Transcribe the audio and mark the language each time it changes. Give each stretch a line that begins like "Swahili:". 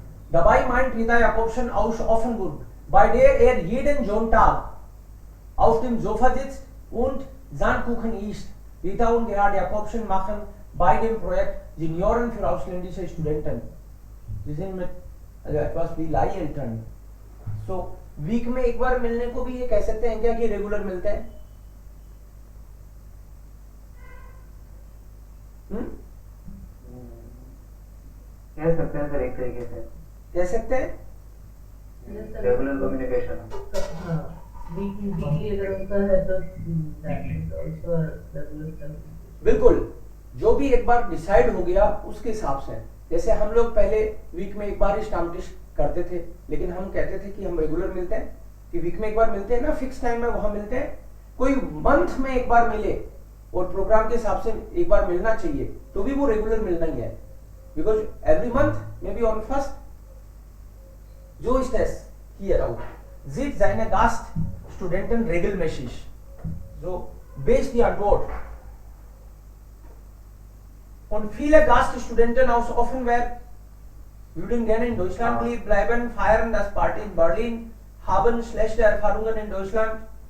German: Dabei meint Rita Jakobsen aus Offenburg, bei der er jeden Sonntag auf dem Sofa sitzt und Sandkuchen isst. Rita und Gerhard Jakobsen machen bei dem Projekt Senioren für ausländische Studenten. Sie sind mit also etwas wie Leiheltern.
Hindi: So week में एक बार मिलने को भी ये कह सकते हैं क्या कि रेगुलर मिलते हैं? कह सकते हैं सर, एक तरीके से कह सकते हैं? Regular communication. हाँ, वीकली अगर उनका है तो
English: that is also a regular term.
Hindi: बिल्कुल, जो भी एक बार डिसाइड हो गया उसके हिसाब से. जैसे हम लोग पहले वीक में एक बार ही स्टाम्प टेस्ट करते थे, लेकिन हम कहते थे कि हम रेगुलर मिलते हैं, कि वीक में एक बार मिलते हैं ना, फिक्स टाइम में वहां मिलते हैं. कोई मंथ में एक बार मिले और प्रोग्राम के हिसाब से एक बार मिलना चाहिए, तो भी वो रेगुलर मिलना ही है,
English: Because every month may be on first.
German: जो ist es hier auch. Sieht seine Gaststudenten regelmäßig. So, B ist die Antwort. Und viele Gaststudenten aus Offenberg würden gerne in Deutschland bleiben, feiern das Party in Berlin, haben schlechte Erfahrungen in Deutschland.